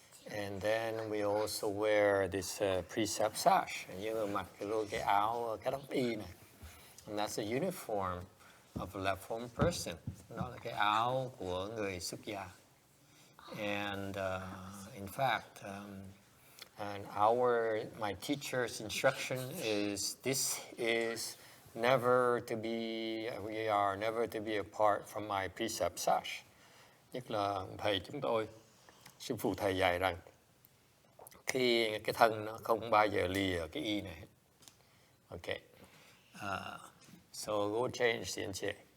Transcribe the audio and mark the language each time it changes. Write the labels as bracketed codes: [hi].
[en] And then we also wear this precept sash. [vi] Như mặc cái áo cái đắp y này. [en] And that's a uniform of a left-form person. [vi] Đó là cái áo của người xuất gia. [en] And in fact, and my teacher's instruction is this is never to be, we are never to be apart from my precept sash. [vi] Nhất là thầy chúng tôi, sư phụ thầy dạy rằng khi cái thân nó không bao giờ lìa cái y này. Okay. [en] So go change Xianche.